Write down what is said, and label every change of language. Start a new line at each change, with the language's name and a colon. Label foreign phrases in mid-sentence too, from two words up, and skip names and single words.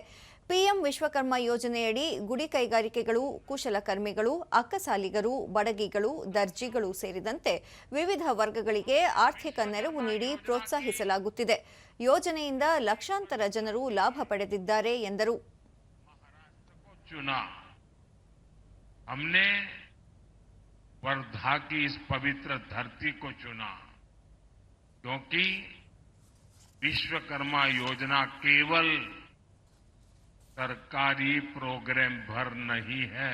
Kannada: ಪಿಎಂ ವಿಶ್ವಕರ್ಮ ಯೋಜನೆಯಡಿ ಗುಡಿ ಕೈಗಾರಿಕೆಗಳು, ಕುಶಲಕರ್ಮಿಗಳು, ಅಕ್ಕಸಾಲಿಗರು, ಬಡಗಿಗಳು, ದರ್ಜಿಗಳು ಸೇರಿದಂತೆ ವಿವಿಧ ವರ್ಗಗಳಿಗೆ ಆರ್ಥಿಕ ನೆರವು ನೀಡಿ ಪ್ರೋತ್ಸಾಹಿಸಲಾಗುತ್ತಿದೆ. ಯೋಜನೆಯಿಂದ ಲಕ್ಷಾಂತರ ಜನರು ಲಾಭ ಪಡೆದಿದ್ದಾರೆ ಎಂದರು.
Hindi: वर्धा की इस पवित्र धरती को चुना क्योंकि विश्वकर्मा योजना केवल सरकारी प्रोग्राम भर नहीं है।